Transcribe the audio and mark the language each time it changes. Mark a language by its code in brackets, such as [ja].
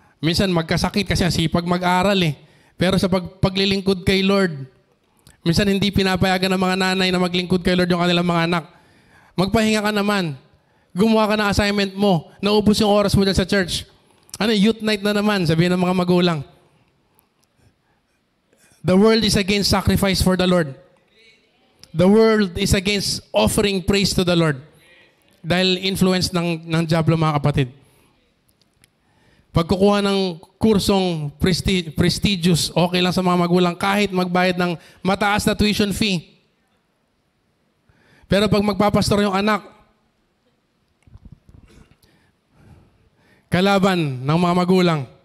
[tl] Minsan magkasakit kasi sipag mag-aral eh. Pero sa paglilingkod kay Lord, minsan hindi pinapayagan ng mga nanay na maglingkod kay Lord yung kanilang mga anak. Magpahinga ka naman. Gumawa ka ng assignment mo. Naubos yung oras mo dyan sa church. Youth night na naman, sabihin ng mga magulang. [en] The world is against sacrifice for the Lord. The world is against offering praise to the Lord. [tl] Dahil influence ng diablo, mga kapatid. Pagkukuha ng kursong prestigious, okay lang sa mga magulang kahit magbayad ng mataas na tuition fee. Pero pag magpapastor yung anak, kalaban ng mga magulang.